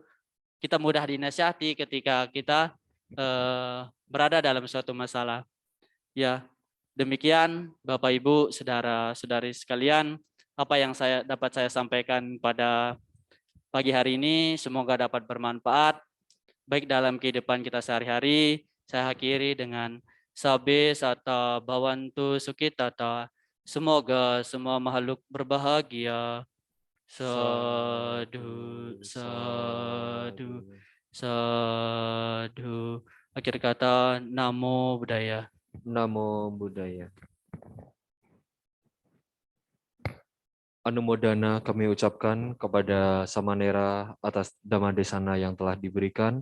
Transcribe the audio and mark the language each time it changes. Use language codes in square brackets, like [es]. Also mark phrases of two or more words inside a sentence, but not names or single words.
[id] Kita mudah dinasihati ketika kita berada dalam suatu masalah. Ya, demikian Bapak Ibu, saudara-saudari sekalian, apa yang dapat saya sampaikan pada pagi hari ini, semoga dapat bermanfaat baik dalam kehidupan kita sehari-hari. Saya akhiri dengan [pi] sabe sata bhavantu sukhita, [id] semoga semua makhluk berbahagia. [pi] Sadu, sadu, sadu. Akhir kata, Namo Buddhaya. Namo Buddhaya. [id] Anumodana kami ucapkan kepada Samanera atas Dhammadesana yang telah diberikan.